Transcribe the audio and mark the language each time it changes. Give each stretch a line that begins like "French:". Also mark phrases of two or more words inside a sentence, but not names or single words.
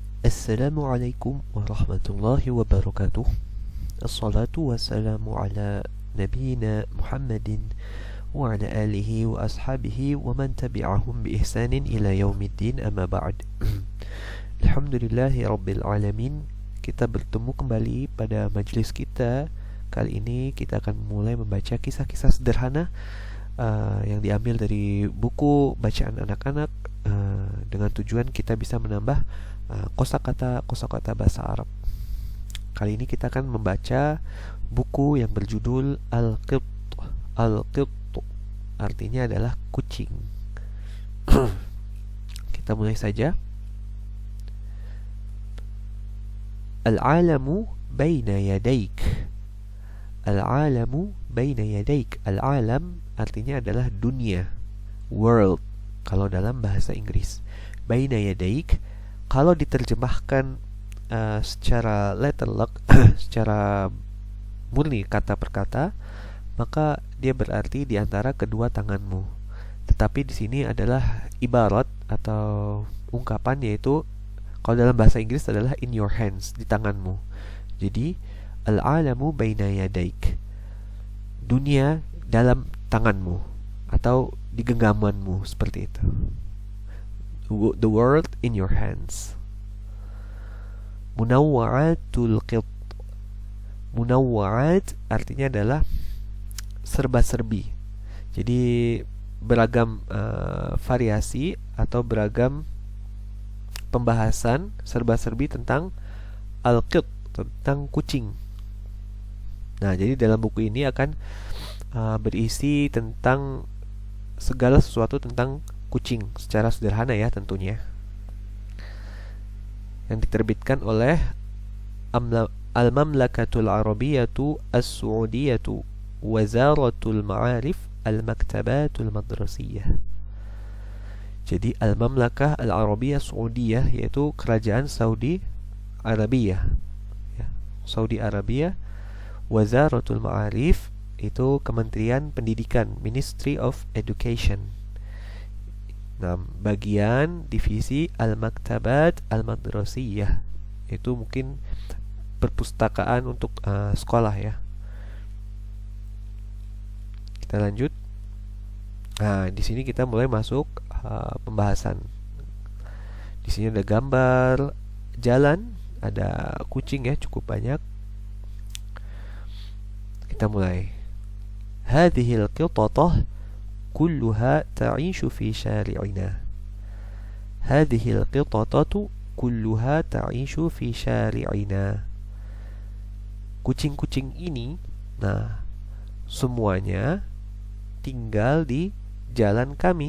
Arabic: السلام عليكم ورحمة الله وبركاته. الصلاة والسلام على نبينا محمد و على آله و أصحابه و من تبعهم بإحسان إلى يوم الدين، أما بعد. الحمد لله رب العالمين.
Indonesian: Kita bertemu kembali pada majelis kita. Kali ini kita akan mulai membaca kisah-kisah sederhana yang diambil dari buku bacaan anak-anak, dengan tujuan kita bisa menambah kosakata bahasa Arab. Kali ini kita akan membaca buku yang berjudul Al-Qitt. Al-Qitt artinya adalah kucing. Kita mulai saja.
Arabic: العالم بين يديك. العالم بين يديك.
Indonesian: Al-alam artinya adalah dunia, world kalau dalam bahasa Inggris. Baina yadaik kalau diterjemahkan secara letterlock secara murni kata per kata, maka dia berarti di antara kedua tanganmu. Tetapi di sini adalah ibarat atau ungkapan, yaitu kalau dalam bahasa Inggris adalah
English: in your hands,
Indonesian: di tanganmu. Jadi
Arabic: العالم بين يديك,
Indonesian: dunia dalam tanganmu atau di genggamanmu, seperti itu.
English: The world in your hands.
Arabic: منوعات القط.
Indonesian: Munawwa'at artinya adalah serba-serbi. Jadi beragam variasi atau beragam pembahasan serba-serbi tentang al-qitt, tentang kucing. Nah, jadi dalam buku ini akan berisi tentang segala sesuatu tentang kucing secara sederhana ya tentunya. Yang diterbitkan oleh Al-Mamlakatul Arabiyyatu As-Saudiyatu Wazaratul Ma'arif Al-Maktabatul Madrasiyah. Jadi Al-Mamlakah Al-Arabiyyah Saudiyah, yaitu kerajaan Saudi Arabia ya, Saudi Arabia. Wazaratul Ma'arif itu Kementerian Pendidikan,
English: Ministry of Education.
Indonesian: Nah, bagian divisi Al-Maktabat Al-Madrasiyah itu mungkin perpustakaan untuk sekolah ya. Kita lanjut. Nah, di sini kita mulai masuk pembahasan. Di sini ada gambar jalan, ada kucing ya, cukup banyak. Kita mulai.
Arabic: هذه القطة كلها تعيش في شارعنا. هذه القطة كلها تعيش في شارعنا.
Indonesian: Kucing-kucing ini, nah, semuanya tinggal di jalan kami.